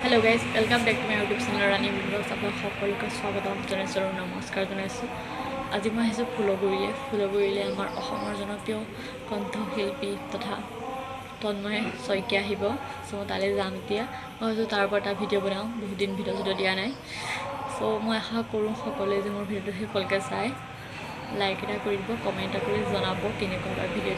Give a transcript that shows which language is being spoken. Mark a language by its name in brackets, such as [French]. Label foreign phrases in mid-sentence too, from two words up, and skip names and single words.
[English] hello guys welcome back to my YouTube channel Rani Blogs आप [Assamese] সকলোকে স্বাগতম জনাইছোঁ আৰু নমস্কাৰ জনাইছোঁ। আজি মই আহিছোঁ ফুলগুৰিলৈ আমাৰ অসমৰ জনপ্ৰিয় কণ্ঠশিল্পী তথা তন্ময় শইকীয়া আহিব। চ' মই তালৈ যাম এতিয়া। মই ভাবিছোঁ তাৰ ওপৰত এটা ভিডিঅ' বনাওঁ, বহুত দিন ভিডিঅ' দিয়া নাই। চ' মই আশা কৰোঁ সকলোৱে যে মোৰ ভিডিঅ'টো শেষলৈকে চাই লাইক এটা কৰি দিব, কমেণ্ট এটা কৰি জনাব কেনেকুৱা হয় ভিডিঅ'টো।